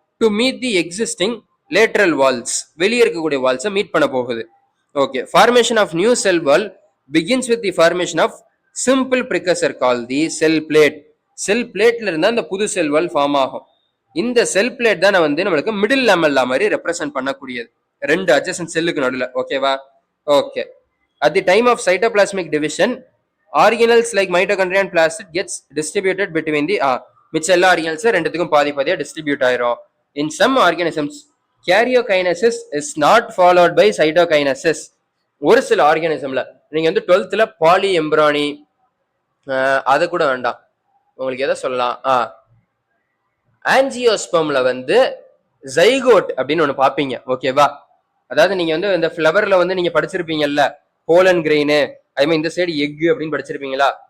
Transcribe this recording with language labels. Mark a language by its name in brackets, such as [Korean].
[English] to meet the existing lateral walls, [Tamil] வெளியே இருக்கக்கூடிய வால்ஸை meet பண்ண போகுது. [English] Okay, formation of new cell wall begins with the formation of simple precursor call the cell plate. [Tamil] செல் பிளேட்ல இருந்தா அந்த புது செல் வால் ஃபார்ம் ஆகும். இந்த செல் பிளேட் தான் வந்து நம்மளுக்கு மிடில் லேமெல்லா மாதிரி ரெப்ரசென்ட் பண்ணக்கூடியது 2 அட்ஜசன்ட் செல்லுக்கு நடுவில். ஓகேவா? [English] okay, at the time of cytoplasmic division organelles like mitochondria and plasmid gets distributed between the [Tamil] மிச்ச எல்லா ஆர்கனல்ஸ் ரெண்டுத்துக்கும் பாதி பாதியா டிஸ்ட்ரிபியூட் ஆயிரும். [English] in some organisms karyokinesis is not followed by cytokinesis. [Tamil] ஒரு சில ஆர்கானிசம்ல நீங்க வந்து 12th பாலி எம்ப்ரானி அது கூட வேண்டாம், உங்களுக்கு எதை சொல்லலாம், ஆன்ஜியோஸ்பம்ல வந்து ஜைகோட் அப்படின்னு ஒண்ணு பாப்பீங்க. ஓகேவா? அதாவது நீங்க வந்து இந்த ஃபிளவர்ல வந்து நீங்க படிச்சிருப்பீங்கல்ல போலன் கிரெயின், அதே மாதிரி இந்த சைடு எக் அப்படின்னு படிச்சிருப்பீங்களா?